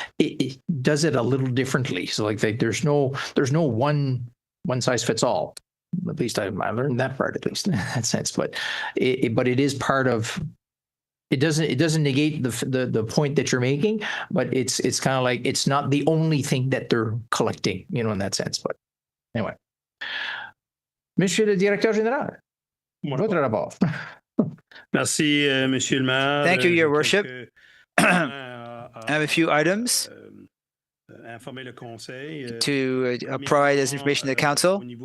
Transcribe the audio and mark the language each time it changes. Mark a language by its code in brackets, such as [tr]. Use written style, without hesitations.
[en] It does it a little differently. So like there's no one size fits all. At least I learned that part, at least in that sense. But it is part of. It doesn't negate the point that you're making, but it's kind of like it's not the only thing that they're collecting, in that sense. But anyway, [fr] Monsieur le Directeur Général. Votre rapport. Merci, Monsieur le Maire. [en] Thank you, Your Worship. I have a few items to provide as information to the Council.